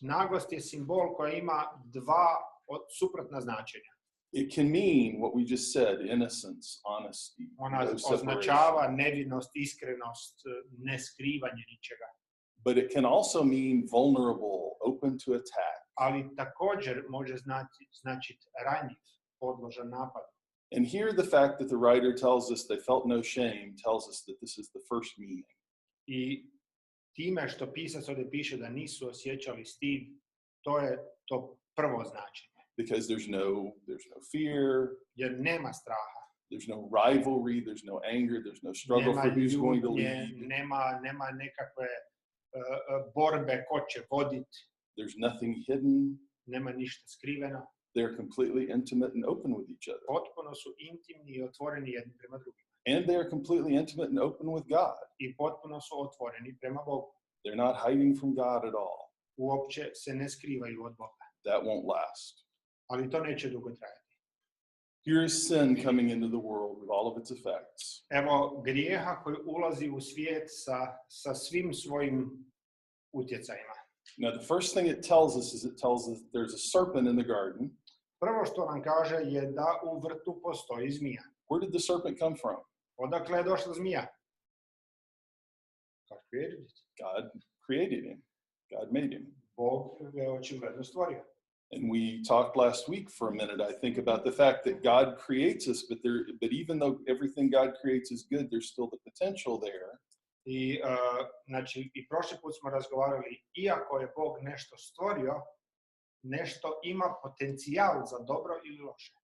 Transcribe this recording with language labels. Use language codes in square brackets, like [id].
[hr] Nagost je simbol koji ima dva suprotna značenja. [en] It can mean what we just said, innocence, honesty, [hr] Ona no označava [en] separation. [hr] nevinost, iskrenost, neskrivanje ničega. [en] But it can also mean vulnerable, open to attack. [hr] Ali također može značiti ranjiv, podložan napadu. [en] And here the fact that the writer tells us they felt no shame tells us that this is the first meaning. [hr] I time što pisac ovdje piše da nisu osjećali stid, to je to prvo značenje. [en] Because there's no fear, [hr] Jer nema straha. [en] there's no rivalry, there's no anger, there's no struggle for who's going to lead. [hr] Nema nekakve borbe ko će voditi. [en] There's nothing hidden. [hr] Nema ništa skriveno. [en] They're completely intimate and open with each other. [hr] Potpuno su intimni i otvoreni jedni prema drugima. [en] And they are completely intimate and open with God. [hr] I potpuno su otvoreni prema Bogu. [en] They're not hiding from God at all. [hr] Uopće se ne skrivaju od Boga. [en] That won't last. [hr] Ali to neće dugo trajati. [en] Here is sin coming into the world with all of its effects. [hr] Evo grijeha koji ulazi u svijet sa svim svojim utjecajima. [en] Now, the first thing it tells us is it tells us there's a serpent in the garden. [hr] Prvo što nam kaže je da u vrtu postoji zmija. [en] Where did the serpent come from? [hr] Odakle je došla zmija? [en] God created it. God created him. God made him. [hr] Bog je očigledno stvorio. [en] And we talked last week for a minute, I think, about the fact that God creates us, but even though everything God creates is good, there's still the potential there. [hr] I prošli put smo razgovarali, iako je Bog nešto stvorio, nešto ima potencijal za dobro ili loše.